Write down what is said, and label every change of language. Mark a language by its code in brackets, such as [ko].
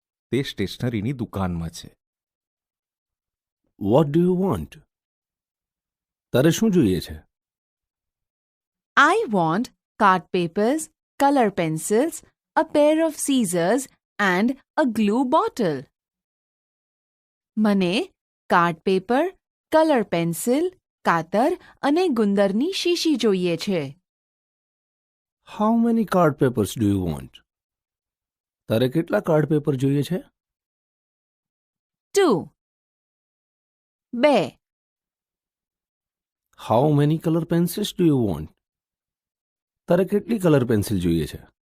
[gu] તે સ્ટેશનરીની દુકાનમાં છે. [en] What do you want? [gu] તારે શું જોઈએ છે? [en] I want card papers, color pencils, a pair of scissors, and a glue bottle. [gu] મને કાર્ડ પેપર, કલર પેન્સિલ, કાતર અને ગુંદરની શીશી જોઈએ છે. [en] How many card papers do you want? [gu] તારે કેટલા કાર્ડ પેપર જોઈએ છે? [en] 2. 2. How many color pencils do you want? [gu] તારે કેટલી કલર પેન્સિલ જોઈએ છે?